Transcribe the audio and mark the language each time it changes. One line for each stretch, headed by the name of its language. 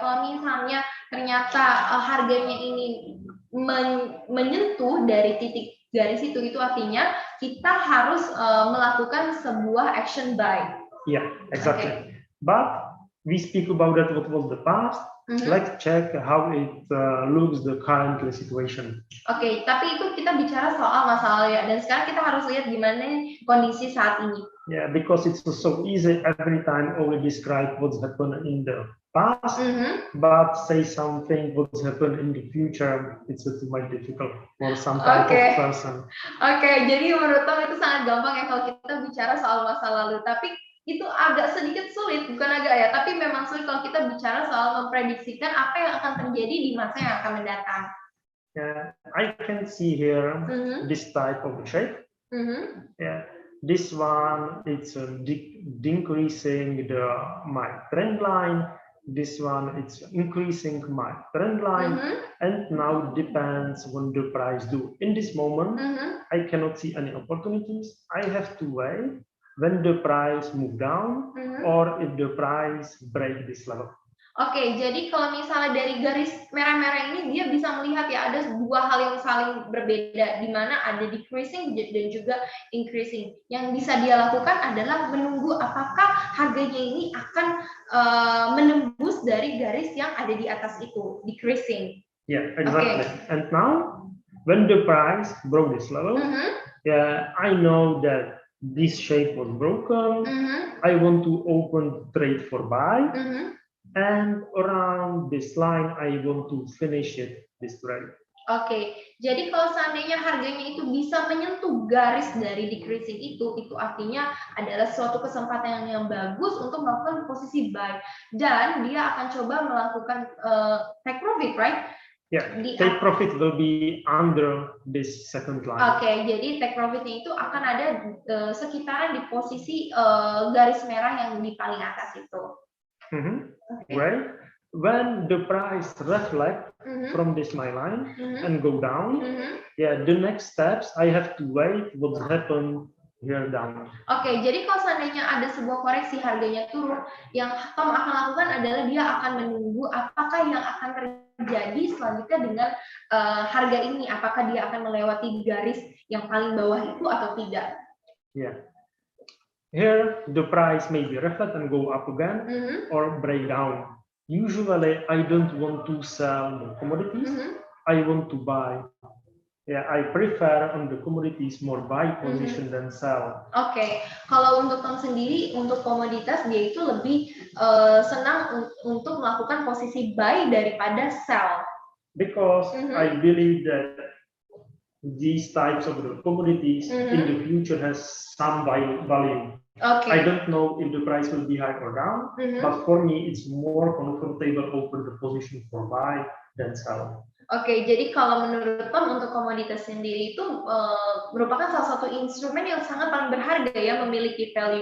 Indonesian: Kalau misalnya ternyata harganya ini menyentuh dari titik garis itu artinya kita harus melakukan sebuah action buy.
English: Yeah, exactly. Okay. But we speak about that what was the past. Let's check how it looks the current situation.
Indonesian: Oke, tapi itu kita bicara soal masa lalu ya. Dan sekarang kita harus lihat gimana kondisi saat ini.
English: Yeah, because it's so easy every time only describe what's happened in the past, but say something what's happened in the future, it's too much difficult for some type of person.
Indonesian: Oke, jadi menurut Tom itu sangat gampang ya kalau kita bicara soal masa lalu. Tapi itu agak sedikit sulit, bukan agak ya, tapi memang sulit kalau kita bicara soal memprediksikan apa yang akan terjadi di masa yang akan mendatang.
English: Yeah, I can see here this type of shape. Yeah, this one it's decreasing my trend line. This one it's increasing my trend line, and now depends when the price do. In this moment, I cannot see any opportunities. I have to wait when the price move down or if the price break this level.
Indonesian: Oke, jadi kalau misalnya dari garis merah-merah ini dia bisa melihat ya ada dua hal yang saling berbeda di mana ada decreasing dan juga increasing. Yang bisa dia lakukan adalah menunggu apakah harganya ini akan menembus dari garis yang ada di atas itu, decreasing.
English: Yeah, exactly. And now when the price broke this level, yeah, I know that this shape was broken. I want to open trade for buy, and around this line I want to finish it this trade.
Indonesian: Oke, jadi kalau seandainya harganya itu bisa menyentuh garis dari decreasing itu artinya adalah suatu kesempatan yang bagus untuk melakukan posisi buy, dan dia akan coba melakukan take profit,
English: right? Yeah, take profit will be under this second line.
Indonesian: Oke, jadi take profitnya itu akan ada sekitaran di posisi garis merah yang di paling atas itu.
English: Right. When the price reflect from this my line and go down, yeah, the next steps I have to wait what happen here down.
Indonesian: Oke, jadi kalau seandainya ada sebuah koreksi harganya turun, yang Tom akan lakukan adalah dia akan menunggu apakah yang akan terjadi selanjutnya dengan harga ini, apakah dia akan melewati garis yang paling bawah itu atau tidak.
English: Yeah. Here the price maybe reflect and go up again or break down. Usually I don't want to sell the commodities. I want to buy. Yeah, I prefer on the commodities more buy position than sell.
Indonesian: Oke, kalau untuk Tom sendiri untuk komoditas dia itu lebih senang untuk melakukan posisi buy daripada sell.
English: Because I believe that these types of the commodities in the future has some value. Okay. I don't know if the price will be high or down, but for me it's more comfortable open the position for buy than sell.
Indonesian: Oke, jadi kalau menurut Tom untuk komoditas sendiri itu merupakan salah satu instrumen yang sangat paling berharga ya, memiliki value.